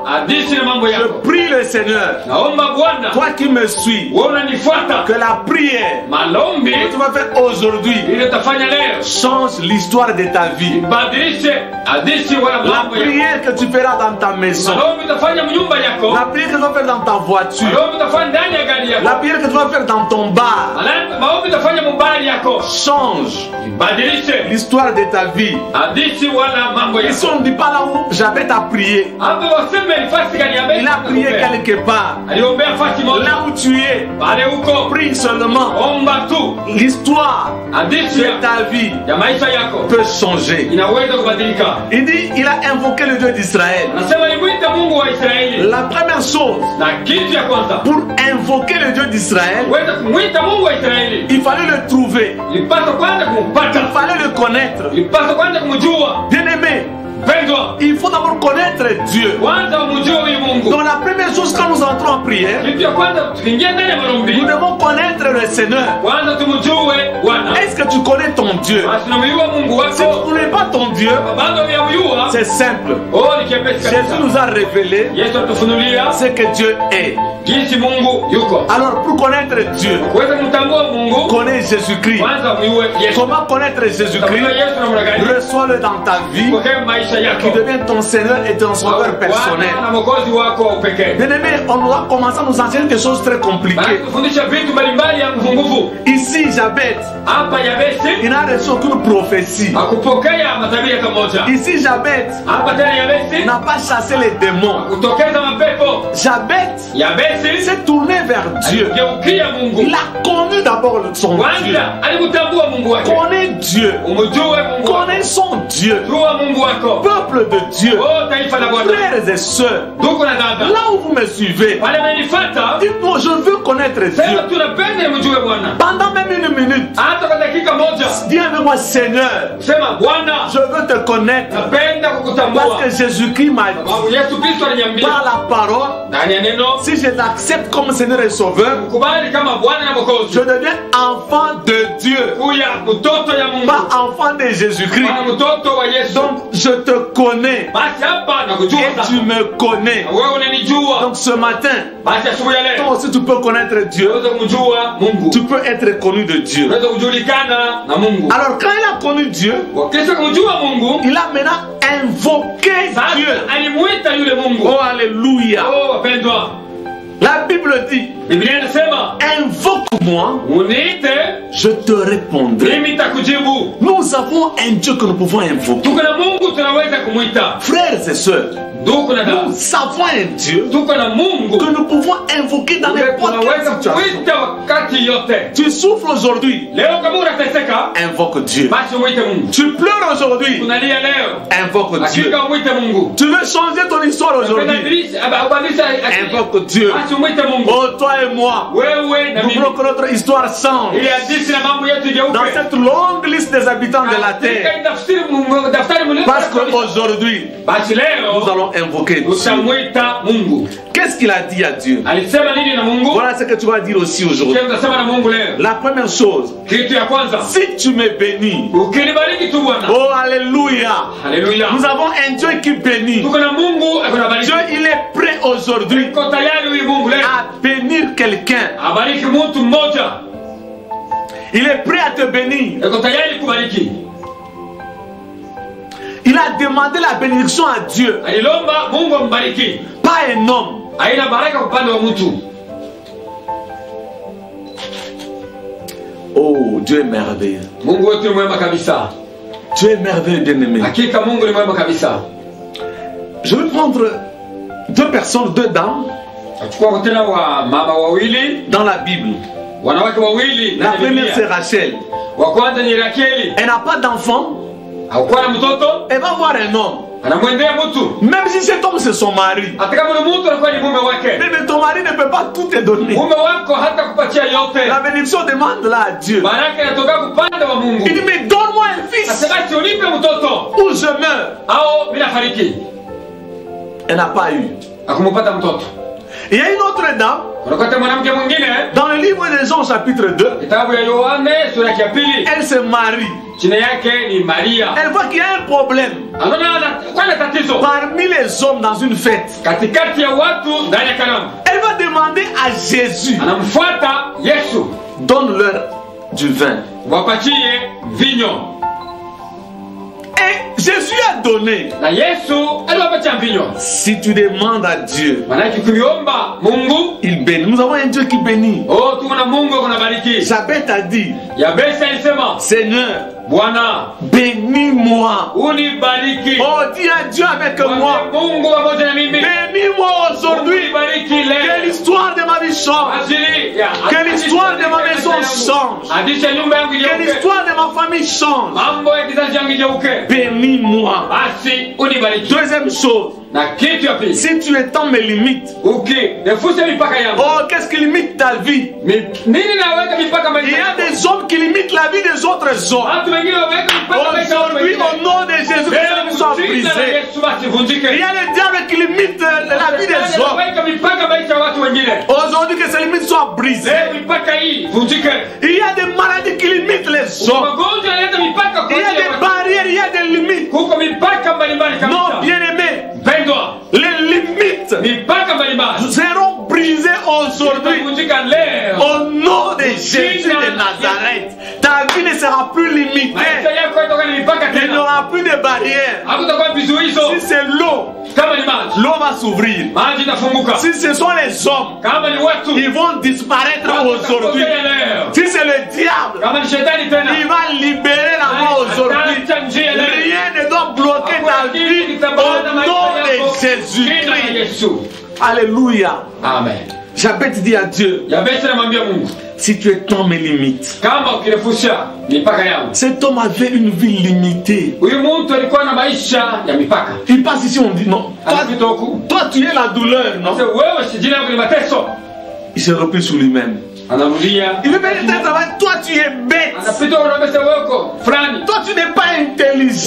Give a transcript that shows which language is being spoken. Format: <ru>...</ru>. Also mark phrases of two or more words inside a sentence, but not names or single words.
<fr>Je prie le Seigneur, toi qui me suis, que la prière que tu vas faire aujourd'hui change l'histoire de ta vie. La prière que tu feras dans ta maison, la prière que tu vas faire dans ta voiture, la prière que tu vas faire dans ton bar, change l'histoire de ta vie.</fr> <sw>hadithi wala mambo</sw> <fr>Ici on ne dit pas là où Jabez a prié.</fr> <sw>Hapo waseme nafasi gani Yabesi?</sw> <fr>Il a prié quelque part.</fr> <sw>Aliombea nafasi moja.</sw> <fr>Là où tu es,</fr> <sw>Pale huko</sw> <fr>prie seulement.</fr> <sw>omba tu.</sw> <fr>L'histoire</fr> <sw>Hadithi</sw> <fr>de ta vie</fr> <sw>ya maisha yako</sw> <fr>peut changer.</fr> <sw>inaweza kubadilika.</sw> <fr>Il dit, il a invoqué le Dieu d'Israël.</fr> <sw>Anasema alimuita Mungu wa Israeli.</sw> <fr>La première chose,</fr> <sw>Na kitu ya kwanza,</sw> <fr>pour invoquer le Dieu d'Israël,</fr> <sw>uweze kumuita Mungu wa Israeli,</sw> <fr>il fallait le trouver.</fr> <sw>ilipaswa kwanza</sw> <fr>Il</fr> <sw>kumpata.</sw> <fr>fallait le connaître.</fr> <sw>Ilipaswa kwanza kumjua.</sw> <fr>Bien-aimé,</fr> <sw>Pendwa,</sw> <fr>il faut d'abord connaître Dieu.</fr> <sw>kwanza umjue huyu Mungu.</sw> <fr>Donc la première chose quand nous entrons en prière,</fr> <sw>Kitu ya kwanza tukiingia ndani ya maombi,</sw> <fr>nous devons connaître le Seigneur.</fr> <sw>kwanza tumjue Bwana.</sw> <fr>Est-ce que tu connais ton Dieu?</fr> <sw>Basi unamjua Mungu</sw> <fr>Si tu ne</fr> <sw>wako.</sw> <fr>connais pas ton Dieu,</fr> <sw>Bado huyamjua.</sw> <fr>c'est simple.</fr> <sw>Oh, ni kiepesi</sw> <fr>Jésus</fr> <sw>kabisa.</sw> <fr>nous a révélé</fr> <sw>Yesu atufunulia</sw> <fr>ce que Dieu est.</fr> <sw>jinsi Mungu yuko.</sw> <fr>Alors pour connaître Dieu,</fr> <sw>Kuweza kumtambua Mungu,</sw> <fr>connais Jésus-Christ.</fr> <sw>kwanza mjue Yesu.</sw> <fr>Comment connaître</fr> <sw>Utamjua</sw> <fr>Jésus-Christ?</fr> <sw>Yesu namna gani?</sw> <fr>Reçois-le dans ta vie,</fr> <sw>Pokea maisha yako.</sw> <fr>qui devient ton Seigneur et ton sauveur personnel.</fr> <sw>Bwana na mwokozi wako wa upekee.</sw> <fr>Bien-aimé, on va commencer à nous enseigner des choses très</fr> <sw>Basi</sw> <fr>compliquées.</fr> <sw>kufundisha vitu mbalimbali ya nguvu.</sw> <fr>Ici, Jabez,</fr> <sw>Hapa Yabesi</sw> <fr>il n'a reçu aucune prophétie.</fr> <sw>hakupokea matabiri hata moja.</sw> <fr>Ici, Jabez</fr> <sw>Hapa tena Yabesi</sw> <fr>n'a pas chassé les démons.</fr> <sw>kutokeza mapepo.</sw> <fr>Jabez</fr> <sw>Yabesi</sw> <fr>s'est tourné vers Dieu.</fr> <sw>geukia Mungu.</sw> <fr>Il a connu d'abord son Dieu.</fr> <sw>Kwanza alimtambua Mungu wake.</sw> <fr>Connais Dieu.</fr> <sw>Umjue Mungu wako.</sw> <fr>Connais son Dieu.</fr> <sw>Jua Mungu wako.</sw> <fr>Peuple de Dieu.</fr> <sw>Oh, taifa la Bwana.</sw> <fr>Frères et sœurs,</fr> <sw>Ndugu na dada.</sw> <fr>là où vous me suivez,</fr> <sw>Wale menifuata,</sw> <fr>dites-moi, je veux connaître Dieu.</fr> <sw>sema tunapenda mjue Bwana.</sw> <fr>Pendant même une minute,</fr> <sw>Hata kwa dakika moja.</sw> <fr>dis avec moi, Seigneur,</fr> <sw>Sema Bwana,</sw> <fr>je veux te connaître.</fr> <sw>napenda kukutambua.</sw> <fr>Parce que Jésus-Christ m'a dit,</fr> <sw>Sababu Yesu Kristo aliniambia</sw> <fr>par la parole,</fr> <sw>ndani ya neno,</sw> <fr>si je l'accepte comme Seigneur et Sauveur,</fr> <sw>kubali kama Bwana na Mwokozi.</sw> <fr>je deviens enfant de Dieu,</fr> <sw>Kuya mtoto ya Mungu.</sw> <fr>pas enfant de Jésus-Christ.</fr> <sw>Bwana mtoto wa Yesu.</sw> <fr>Donc, je te connais</fr> <sw>Basi hapa nakujua</sw> <fr>et tu</fr> <sw>sasa.</sw> <fr>me connais.</fr> <sw>Na wewe unanijua.</sw> <fr>Donc, ce matin,</fr> <sw>Basi asubuhi ya leo</sw> <fr>toi aussi, tu peux connaître Dieu.</fr> <sw>unaweza kumjua Mungu.</sw> <fr>Tu peux être connu de Dieu.</fr> <sw>Unaweza kujulikana na Mungu.</sw> <fr>Alors, quand il a connu Dieu,</fr> <sw>Wakisha kumjua Mungu,</sw> <fr>il a maintenant invoqué Dieu.</fr> <sw>sasa alimuita yule Mungu.</sw> <fr>Oh, alléluia.</fr> <sw>Oh, wapendwa.</sw> <fr>La Bible dit,</fr> <sw>Biblia inasema,</sw> <fr>invoque-moi,</fr> <sw>uniite,</sw> <fr>je te répondrai.</fr> <sw>mimi nitakujibu.</sw> <fr>Nous avons un Dieu que nous pouvons invoquer.</fr> <sw>Tuko na Mungu tunaweza kumuita.</sw> <fr>Frères et sœurs,</fr> <sw>Ndugu na dada.</sw> <fr>nous avons un Dieu</fr> <sw>Tuko na Mungu.</sw> <fr>que nous pouvons invoquer dans n'importe</fr> <sw>Tunaweza</sw> <fr>quelle situation.</fr> <sw>kumuita wakati yote.</sw> <fr>Tu souffres aujourd'hui,</fr> <sw>Leo kama unateseka,</sw> <fr>invoque Dieu.</fr> <sw>basi umuite Mungu.</sw> <fr>Tu pleures aujourd'hui,</fr> <sw>Unalia leo,</sw> <fr>invoque Dieu.</fr> <sw>hakika umuite Mungu.</sw> <fr>Tu veux changer ton histoire aujourd'hui,</fr> <sw>Ubadilisha akili.</sw> <fr>invoque Dieu.</fr> <sw>Basi umuite Mungu.</sw> <fr>Oh, toi et moi,</fr> <sw>Wewe na</sw> <fr>nous</fr> <sw>mimi.</sw> <fr>voulons que notre histoire change.</fr> <sw>Ili hadithi na mambo yetu</sw> <fr>Dans</fr> <sw>igeuke.</sw> <fr>cette longue liste des habitants de la terre.</fr> <sw>Daftari mlio.</sw> <fr>Parce qu'aujourd'hui,</fr> <sw>Basi</sw> <fr>nous</fr> <sw>leo</sw> <fr>allons invoquer Dieu.</fr> <sw>utamwita Mungu.</sw> <fr>Qu'est-ce qu'il a dit à Dieu?</fr> <sw>Alisema nini na Mungu?</sw> <fr>Voilà ce que tu vas dire aussi aujourd'hui.</fr> <sw>Kile utasema na Mungu leo.</sw> <fr>La première chose,</fr> <sw>Kitu ya kwanza,</sw> <fr>si tu me bénis,</fr> <sw>ukinibariki tu Bwana.</sw> <fr>oh alléluia,</fr> <sw>Haleluya.</sw> <fr>nous avons un Dieu qui bénit.</fr> <sw>Tuko na Mungu akunabariki.</sw> <fr>Dieu, il est prêt aujourd'hui</fr> <sw>Uko tayari huyu Mungu leo</sw> <fr>à bénir quelqu'un.</fr> <sw>abariki mtu mmoja.</sw> <fr>Il est prêt à te bénir.</fr> <sw>Uko tayari kubariki.</sw> <fr>Il a demandé la bénédiction à Dieu,</fr> <sw>Alilomba Mungu ambariki.</sw> <fr>pas un homme.</fr> <sw>Haina baraka upande wa mtu.</sw> <fr>Oh, Dieu est merveilleux.</fr> <sw>Mungu wetu ni mwema kabisa.</sw> <fr>Dieu est merveilleux, bien-aimé.</fr> <sw>Hakika Mungu ni mwema kabisa.</sw> <fr>Je vais prendre deux personnes, deux dames</fr> <sw>Achukua tena wa mama wawili,</sw> <fr>dans la Bible.</fr> <sw>wanawake wawili</sw> <fr>La</fr> <sw>na</sw> <fr>première, c'est</fr> <sw>Biblia.</sw> <fr>Rachel.</fr> <sw>Wa kwanza ni Rakeli.</sw> <fr>Elle n'a pas d'enfant.</fr> <sw>Hakuwa na mtoto,</sw> <fr>Elle va voir un homme.</fr> <sw>anamwendea mtu.</sw> <fr>Même si cet homme c'est son mari.</fr> <sw>Hata kama ni mtu anakuwa ni mume wake.</sw> <fr>Mais ton mari ne peut pas tout te donner.</fr> <sw>Mume wako hata kupatia yote.</sw> <fr>La bénédiction demande là à Dieu.</fr> <sw>Baraka inatoka kupande wa Mungu.</sw> <fr>Il dit, mais donne-moi un fils</fr> <sw>Asema si unipe mtoto</sw> <fr>ou je meurs.</fr> <sw>au bila fariki.</sw> <fr>Elle n'a pas eu.</fr> <sw>Akumupata mtoto.</sw> <fr>Il y a une autre dame,</fr> <sw>Unakuta mwanamke mwingine</sw> <fr>dans le livre de Jean chapitre 2,</fr> <sw>kitabu ya Yohane sura ya pili,</sw> <fr>elle se marie.</fr> <sw>jina yake ni Maria.</sw> <fr>Elle voit qu'il y a un problème</fr> <sw>Anaona kuna tatizo</sw> <fr>parmi les hommes dans une fête.</fr> <sw>katikati ya watu ndani ya karamu.</sw> <fr>Elle va demander à Jésus,</fr> <sw>Anamfuata Yesu,</sw> <fr>donne-leur du vin.</fr> <sw>wapatie vinyo.</sw> <fr>Et Jésus a donné.</fr> <sw>Na Yesu aliwapatia vinyo.</sw> <fr>Si tu demandes à Dieu,</fr> <sw>Maanake kuliomba Mungu,</sw> <fr>il bénit. Nous avons un Dieu qui bénit.</fr> <sw>oh tuko na Mungu kunabariki.</sw> <fr>Jabez a dit,</fr> <sw>Yabesi alisema,</sw> <fr>Seigneur,</fr> <sw>Bwana,</sw> <fr>bénis-moi.</fr> <sw>unibariki.</sw> <fr>Oh, dis à Dieu avec moi.</fr> <sw>Mungu pamoja na mimi.</sw> <fr>Bénis-moi aujourd'hui.</fr> <sw>Unibariki leo.</sw> <fr>Que l'histoire de ma vie change. Que l'histoire de ma maison change.</fr> <sw>Adisha nyumba yangu</sw> <fr>Que</fr> <sw>igeuke.</sw> <fr>l'histoire de ma famille change.</fr> <sw>Mambo ya kizazi changu igeuke.</sw> <fr>Bénis-moi.</fr> <sw>Basi unibariki.</sw> <fr>Deuxième chose,</fr> <sw>Na kitu ya pili.</sw> <fr>si tu étends mes limites,</fr> <sw>Nefuse mipaka yangu.</sw> <fr>oh, qu'est-ce qui limite ta vie?</fr> <sw>Nini naweka mipaka</sw> <fr>Il</fr> <sw>maisha</sw> <fr>y a</fr> <sw>yako?</sw> <fr>des hommes qui limitent la vie des autres hommes.</fr> <sw>Watu wengine wameweka mipaka maisha yako.</sw> <fr>Aujourd'hui, au nom de Jésus, que les soient brisés. Il y a le diable qui limite la vie des hommes.</fr> <sw>Weka mipaka maisha ya watu wengine.</sw> <fr>Aujourd'hui, que ces limites soient brisées.</fr> <sw>Mipaka hii vunjike.</sw> <fr>Il y a des maladies qui limitent les hommes.</fr> <sw>Magonjwa yanaleta mipaka kwa</sw> <fr>Il y a des barrières, il y a des limites.</fr> <sw>Kuko mipaka mbalimbali kabisa.</sw> <fr>Non, bien-aimés,</fr> <sw>Pendwa.</sw> <fr>les limites</fr> <sw>Mipaka mbalimbali.</sw> <fr>seront brisées aujourd'hui.</fr> <sw>Vunjika leo.</sw> <fr>Au nom de Jésus de Nazareth, ta vie ne sera plus limitée.</fr> <sw>Maisha yako itakuwa ni mipaka</sw> <fr>Il n'y</fr> <sw>tena.</sw> <fr>aura plus de barrières.</fr> <sw>Hakutakuwa vizuizo.</sw> <fr>Si c'est l'eau,</fr> <sw>Kama ni maji.</sw> <fr>l'eau va s'ouvrir.</fr> <sw>Maji itafunguka.</sw> <fr>Si ce sont les hommes,</fr> <sw>Kama ni watu.</sw> <fr>ils vont disparaître aujourd'hui.</fr> <sw>Leo.</sw> <fr>Si c'est le diable,</fr> <sw>Kama ni shetani tena.</sw> <fr>il va libérer la voie aujourd'hui. Rien ne doit bloquer ta vie au nom de Jésus-Christ. Alléluia. Amen. J'avais dit à Dieu,</fr> <sw>Yabesi namwambia Mungu,</sw> <fr>si tu étends mes limites.</fr> <sw>kama ukirefusha mipaka yangu.</sw> <fr>Cet homme avait une vie limitée.</fr> <sw>Huyu mtu alikuwa na maisha ya mipaka.</sw> <fr>Il passe ici, on dit non.</fr> <sw>Anapita huku.</sw> <fr>Toi, tu es la douleur, non?</fr> <sw>Sasa wewe si jina lako ni mateso.</sw> <fr>Il se replie sur lui-même.</fr> <sw>Anarudia.</sw> <fr>Il veut faire un travail. Toi, tu es bête.</fr> <sw>Anapita unaambia wewe fulani.</sw> <fr>Toi, tu n'es pas intelligent.</fr>